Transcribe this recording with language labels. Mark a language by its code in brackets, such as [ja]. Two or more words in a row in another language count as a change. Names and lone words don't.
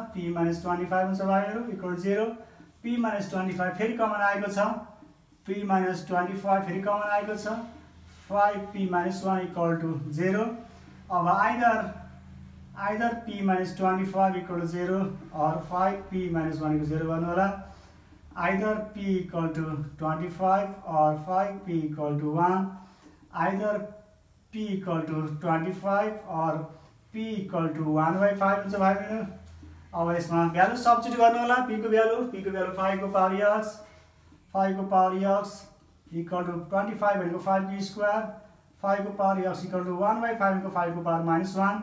[ne] p - 25 हुन्छ भाइहरू = 0। p - 25 फेरि कमन आएको छ। p - 25 फेरि कमन आएको छ। 5p - 1 = 0। अब आइदर p - 25 = 0 और 5p - 1 = 0 गर्नु होला। आइदर p = 25 और 5p = 1। आइदर p = 25 और p = 1/5 हुन्छ भाइहरू। अब यसमा [en] value substitute [ne] गर्नु होला। p को भ्यालु 5 को पावर x, 5 को पावर x = 25 भनेको 5p², 5 को पावर x = 1/5 भनेको 5 को पावर -1।